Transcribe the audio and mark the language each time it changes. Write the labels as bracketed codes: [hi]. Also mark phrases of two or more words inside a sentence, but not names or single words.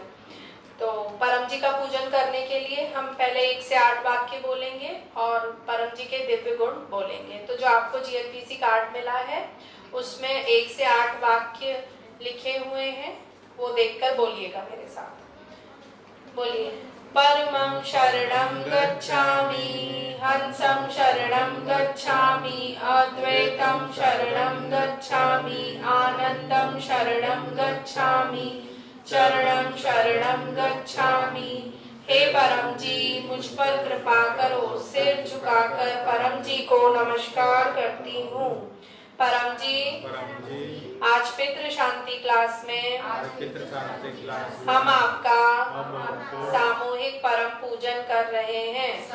[hi] तो परम जी का पूजन करने के लिए हम पहले 1 से 8 वाक्य बोलेंगे और परम जी के दिव्य गुण बोलेंगे। तो जो आपको GLPC कार्ड मिला है उसमें 1 से 8 वाक्य लिखे हुए हैं, वो देखकर बोलिएगा मेरे साथ। बोलिए। [sa] परमं शरणं गच्छामि, हंसं शरणं गच्छामि, अद्वैतं शरणं गच्छामि, आनंदं शरणं गच्छामि, चरणं शरणं गच्छामि। [hi] हे परम जी, मुझ पर कृपा करो। सिर झुकाकर परम जी को नमस्कार करती हूँ। परम जी, आज पितृ शांति क्लास में हम आपका सामूहिक परम पूजन कर रहे हैं।